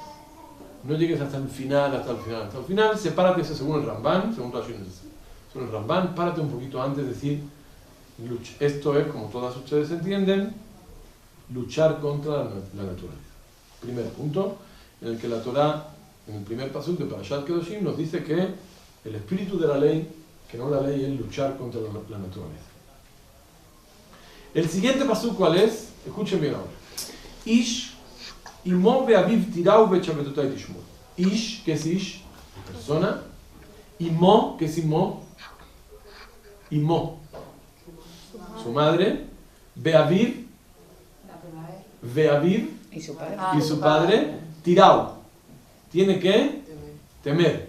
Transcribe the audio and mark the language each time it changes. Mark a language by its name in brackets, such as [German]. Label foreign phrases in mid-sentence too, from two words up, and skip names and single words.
[Spanish] No llegues hasta el final. Hasta el final, sepárate, según el Ramban, según el Ramban, párate un poquito antes, es decir, esto es, como todas ustedes entienden, luchar contra la naturaleza. Primer punto, en el que la Torah, en el primer pasuk de Parashat Kedoshim, nos dice que el espíritu de la ley, que no la ley, es luchar contra la naturaleza. El siguiente pasuk, ¿cuál es? Escuchen bien ahora. [Hebrew] איש אמו ואביו תיראו ושבתותי תשמור. [Spanish] Ish, ¿qué es Ish? Persona. Imo, ¿qué es Imo? Imo, su madre. Ve'aviv, ¿Y su padre? Y su padre, tirao. Tiene que temer.